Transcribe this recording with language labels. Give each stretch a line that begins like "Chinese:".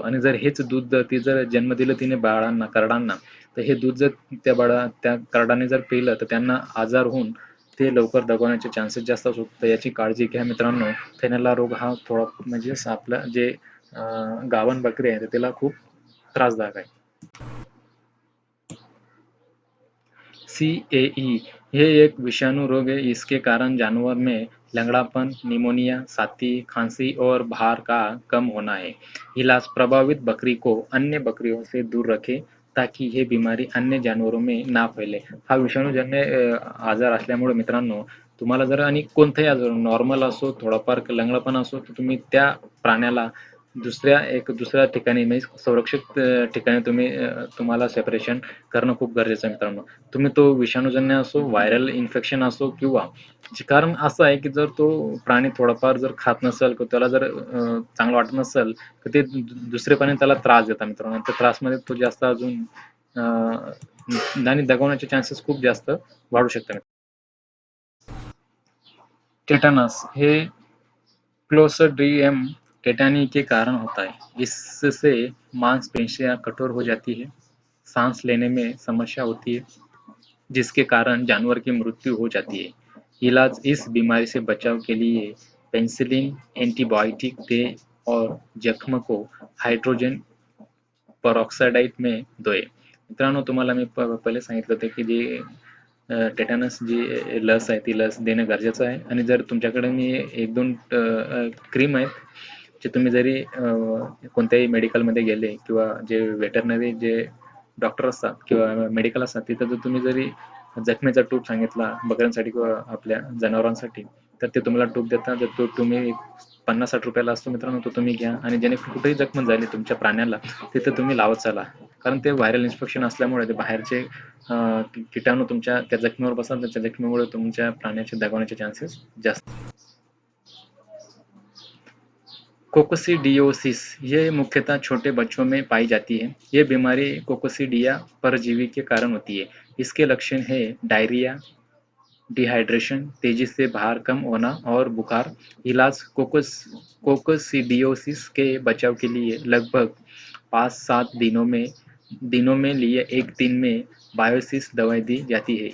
Marathi: आणि जर हेच दूध ती जर जन्म दिलं तिने बाळांना, करडांना, तर हे दूध जर त्या करडाने जर पिलं तर त्यांना आजार होऊन ते लवकर दगावण्याचे चान्सेस जास्त असतात. तर याची काळजी घ्या मित्रांनो. थेनेला रोग हा थोडा म्हणजे आपलं जे गावण बकरी आहे त्याला खूप त्रासदायक आहे.
Hindi: CAE ये एक विषाणु रोग है। इसके कारण जानवर में लंगड़ापन, निमोनिया, छाती, खांसी और भार का कम होना है। इलाज प्रभावित बकरी को अन्य बकरियों से दूर रखे ताकि हे बीमारी अन्य जानवरों में ना फैले.
Marathi: हा विषाणूजन्य आजार असल्यामुळे मित्रांनो, तुम्हाला जर आणि कोणताही आजार नॉर्मल असो, थोडाफार लंगडापण असो, तर तुम्ही त्या प्राण्याला दुसऱ्या ठिकाणी म्हणजे सुरक्षित ठिकाणी तुम्हाला सेपरेशन करणं खूप गरजेचं आहे मित्रांनो. तुम्ही तो विषाणूजन्य असो, व्हायरल इन्फेक्शन असो किंवा कारण असं आहे की जर तो प्राणी थोडाफार जर खात नसेल किंवा त्याला जर चांगलं वाटत नसेल तर ते दुसरे प्राणी त्याला त्रास देतात मित्रांनो. त्या त्रासमध्ये तो जास्त अजून आणि दगावण्याचे चान्सेस खूप जास्त वाढू शकतात.
Hindi: टेटनस हे क्लोस्ट्रिडियम टेटानी के कारण होता है। इससे मांसपेशियां कठोर हो जाती है, सांस लेने में समस्या होती है, जिसके कारण जानवर की मृत्यु हो जाती है। इलाज इस बीमारी से बचाव के लिए पेनिसिलिन एंटीबायोटिक दे और जख्म को हाइड्रोजन पेरोक्साइड में धोए.
Marathi: मित्रांनो, तुम्हाला मी पहिले सांगितलं होतं की जे टेटनस जी लस आहे ती लस देणं गरजेचं आहे. आणि जर तुमच्याकडे मी 1-2 क्रीम आहेत, जे तुम्ही जरी कोणत्याही मेडिकलमध्ये गेले किंवा जे वेटरनरी जे डॉक्टर असतात किंवा मेडिकल असतात, तिथं जर तुम्ही जरी जखमेचा टूप सांगितला बकऱ्यांसाठी किंवा आपल्या जनावरांसाठी, तर ते तुम्हाला टूप देतात. जर तो तुम्ही 50-60 रुपयाला असतो मित्रांनो, तो तुम्ही घ्या आणि ज्याने कुठेही जखम झाली तुमच्या प्राण्याला तिथं तुम्ही लावत चला. कारण ते व्हायरल इन्फेक्शन असल्यामुळे ते बाहेरचे कीटाणू तुमच्या त्या जखमेवर बसतात. त्या जखमेमुळे तुमच्या प्राण्याचे दगावण्याचे चान्सेस जास्त.
Hindi: कोकोसिडियोसिस ये मुख्यतः छोटे बच्चों में पाई जाती है। ये बीमारी कोकोसिडिया परजीवी के कारण होती है। इसके लक्षण है डायरिया, डिहाइड्रेशन, तेजी से भार कम होना और बुखार. इलाज कोकोसिडियोसिस के बचाव के लिए लगभग 5-7 दिनों में लिए एक दिन में बायोसिस दवाई दी जाती है.